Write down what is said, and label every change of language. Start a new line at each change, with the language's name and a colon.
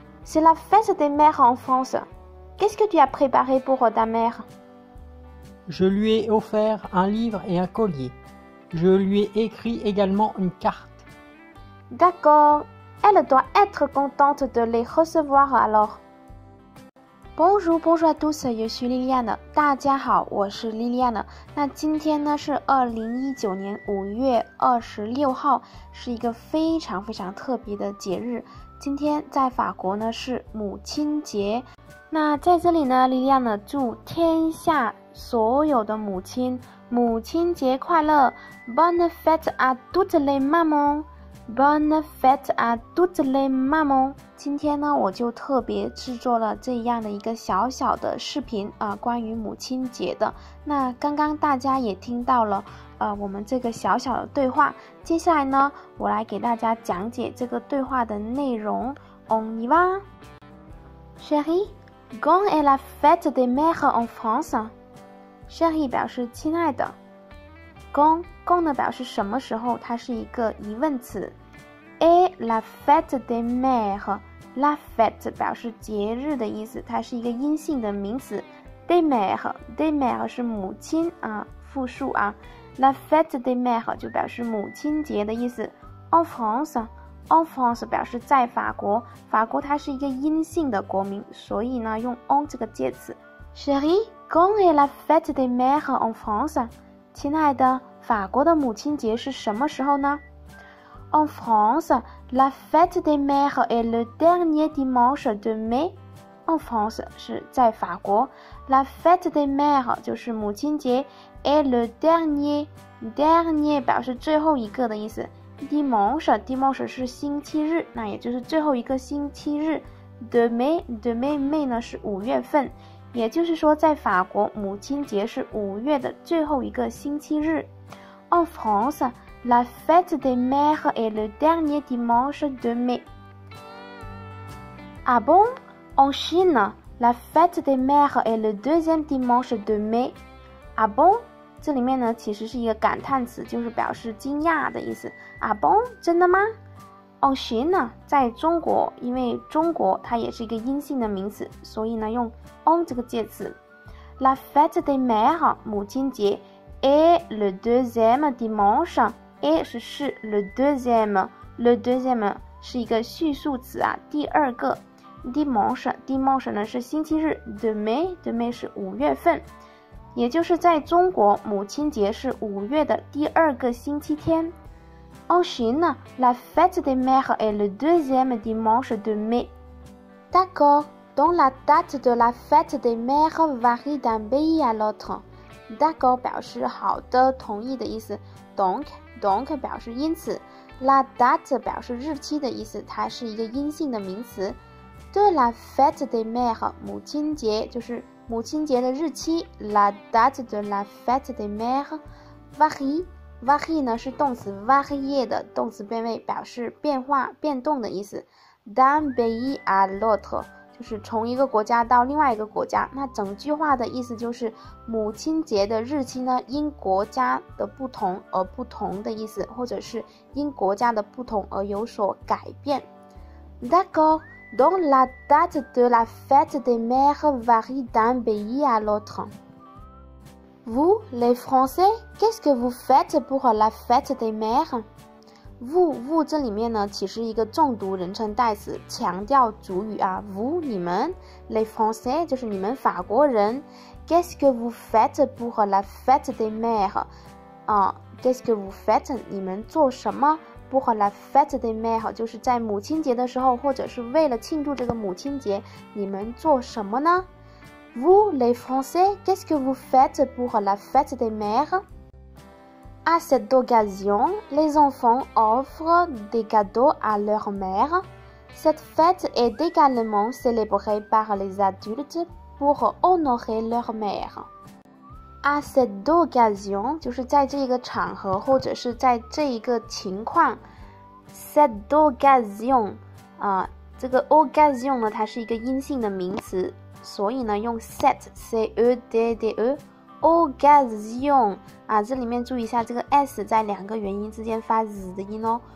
French: C'est la fête des mères en France. Qu'est-ce que tu as préparé pour ta mère? Je lui ai offert un livre et un collier. Je lui ai écrit également une carte. D'accord, elle doit être contente de les recevoir alors. Bonjour à tous，
Chinese: 我是 Liliane。大家好，我是 Liliane。那今天呢是2019年5月26号，是一个非常特别的节日。今天在法国呢是母亲节。那在这里呢 ，Liliane 祝天下所有的母亲母亲节快乐 ！
French: Bonne fête à toutes les mamans！Bonne fête à toutes les mamans！
Chinese: 今天呢，我就特别制作了这样的一个小小的视频关于母亲节的。那刚刚大家也听到了，我们这个小小的对话。接下来呢，我来给大家讲解这个对话的内容。
French: On y va, chérie, quand est la fête des mères en France?
Chinese: Chérie 表示亲爱的。quand 呢表示什么时候，它是一个疑问词。
French: Et la fête des mères，
Chinese: la fête 表示节日的意思，它是一个阴性的名词。 des mères 是母亲复数
French: La fête des mères
Chinese: 就表示母亲节的意思。
French: En France
Chinese: 表示在法国，法国它是一个阴性的国名，所以呢用 en 这个介词。
French: Chérie, quand est la fête des mères en France？
Chinese: 亲爱的，法国的母亲节是什么时候呢？
French: En France, la fête des mères est le dernier dimanche de mai.
Chinese: En France 是在法国
French: La fête des mères
Chinese: 就是母亲节
French: est le dernier
Chinese: 表示最后一个的意思 Dimanche 是星期日，那也就是最后一个星期日
French: de mai
Chinese: 呢是5月份，也就是说在法国母亲节是5月的最后一个星期日。
French: En France, la fête des mères est le dernier dimanche de mai. Ah bon? En Chine, la fête des mères est le deuxième dimanche de mai. Ah bon?
Chinese: 这里面呢其实是一个感叹词，就是表示惊讶的意思。
French: Ah bon?
Chinese: 真的吗？
French: En Chine
Chinese: 在中国，因为中国它也是一个阴性的名词，所以呢用 en 这个介词。
French: La fête des mères
Chinese: 母亲节
French: Et le deuxième dimanche,
Chinese: et 是
French: le deuxième
Chinese: 是一个序数词第二个 dimanche 呢是星期日
French: de mai
Chinese: 是5月份，也就是在中国母亲节是5月的第二个星期天。
French: En Chine, la fête des mères est le deuxième dimanche de mai. D'accord, donc la date de la fête des mères varie d'un pays à l'autre.
Chinese: D'accord 表示好的同意的意思
French: donc
Chinese: 表示因此
French: La date
Chinese: 表示日期的意思，它是一个阴性的名词
French: De la fête des mères
Chinese: 母亲节就是母亲节的日期
French: La date de la fête des mères varie
Chinese: 呢是动词 varier 的动词变位，表示变化变动的意思
French: D'un pays à l'autre
Chinese: 就是从一个国家到另外一个国家，那整句话的意思就是母亲节的日期呢因国家的不同而不同的意思，或者是因国家的不同而有所改变。
French: D'accord, donc la date de la fête des mères varie d'un pays à l'autre. Vous, les Français, qu'est-ce que vous faites pour la fête des mères?vous
Chinese: 这里面呢其实一个重读人称代词，强调主语
French: vous 你们 les Français
Chinese: 就是你们法国人
French: Qu'est-ce que vous faites pour la fête des mères Qu'est-ce que vous faites
Chinese: 你们做什么
French: pour la fête des mères
Chinese: 就是在母亲节的时候，或者是为了庆祝这个母亲节，你们做什么呢
French: Vous les Français, qu'est-ce que vous faites pour la fête des mères À cette occasion, les enfants offrent des cadeaux à leur mère. Cette fête est également célébrée par les adultes pour honorer leur mère. À cette occasion
Chinese: 就是在这个场合或者是在这一个情况。
French: cette occasion
Chinese: 这个 occasion 呢，它是一个阴性的名词，所以呢用 cette c-e-d-d-e occasion 这里面注意一下这个 s 在两个元音之间发 z 的音哦。